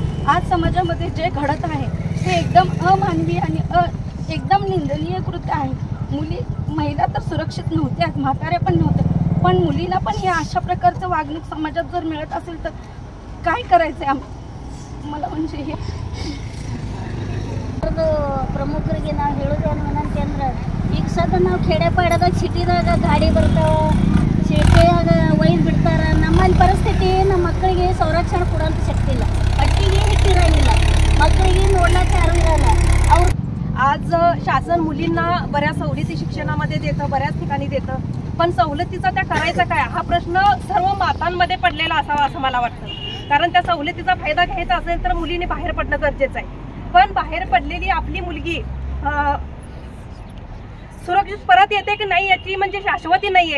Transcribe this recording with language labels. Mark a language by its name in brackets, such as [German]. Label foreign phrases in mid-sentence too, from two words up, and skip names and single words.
[Marathi] आज समाजामध्ये जे घडत आहे ते एकदम अमानवीय आणि एकदम निंदनीय कृत्य आहे। महिला तर सुरक्षित नव्हत्याच, म्हाताऱ्या पण नव्हत्या, पण मुलीला पण हे अशा प्रकारचं वागणूक समाजात जर मिळत असेल तर काय करायचं मला म्हणजे हे [Kannada] ಪ್ರಮುಖರಿಗೆ ನಾವು ಹೇಳೋದು ಏನಂತಂದ್ರೆ ಈಗ ಸದ ನಾವು खेड्यापाड्याದಾಗ ಸಿಟಿದಾಗ ಗಾಡಿ ಬರ್ತಾವೆ, ಸಿಟಿಯಾಗ ಒಯ್ದು ಬಿಡ್ತಾರೆ। ನಮ್ಮಲ್ಲಿ ಪರಿಸ್ಥಿತಿ ನಮ್ಮ ಮಕ್ಕಳಿಗೆ ಸಂರಕ್ಷಣೆ ಕೊಡೋಂಥ ಶಕ್ತಿ ಇಲ್ಲ, ಪಟ್ಟಿಗೆ ಹಿಟ್ಟಿರಂಗಿಲ್ಲ, ಮಕ್ಕಳಿಗೆ ನೋಡ್ಲಿಕ್ಕೆ ಯಾರೂ ಇರಲ್ಲ। ಅವ್ರು [Marathi] आज शासन मुलींना बऱ्याच सवलती शिक्षणामध्ये देतं, बऱ्याच ठिकाणी देतं, पण सवलतीचा त्या करायचा काय हा प्रश्न सर्व मातांमध्ये पडलेला असावा असं मला वाटतं। कारण त्या सवलतीचा फायदा घ्यायचा असेल तर मुलीने बाहेर पडणं गरजेचं आहे। पण बाहेर पडलेली आपली मुलगी सुरक्षित परत येते की नाही याची म्हणजे शाश्वती नाहीये।